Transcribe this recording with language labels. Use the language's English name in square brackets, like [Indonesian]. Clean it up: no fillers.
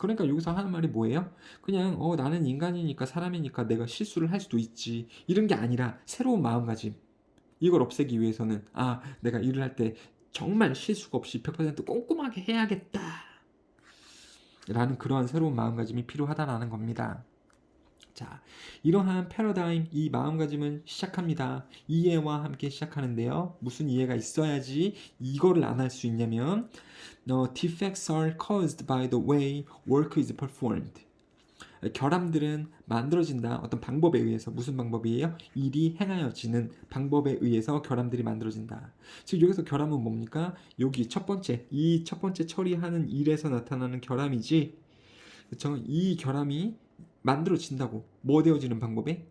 [Korean] 그러니까 여기서 하는 말이 뭐예요? 그냥 나는 인간이니까 사람이니까 내가 실수를 할 수도 있지 이런 게 아니라 새로운 마음가짐, 이걸 없애기 위해서는 내가 일을 할 때 정말 실수가 없이 100% 꼼꼼하게 해야겠다 라는 그러한 새로운 마음가짐이 필요하다라는 겁니다. 자, 이러한 패러다임, 이 마음가짐은 시작합니다. 이해와 함께 시작하는데요. 무슨 이해가 있어야지 이거를 안 할 수 있냐면 [English] defects are caused by the way work is performed. [Korean] 결함들은 만들어진다. 어떤 방법에 의해서. 무슨 방법이에요? 일이 행하여지는 방법에 의해서 결함들이 만들어진다. 즉 여기서 결함은 뭡니까? 여기 이 첫 번째 처리하는 일에서 나타나는 결함이지. 그렇죠? 이 결함이 만들어진다고. 뭐 되어지는 방법에?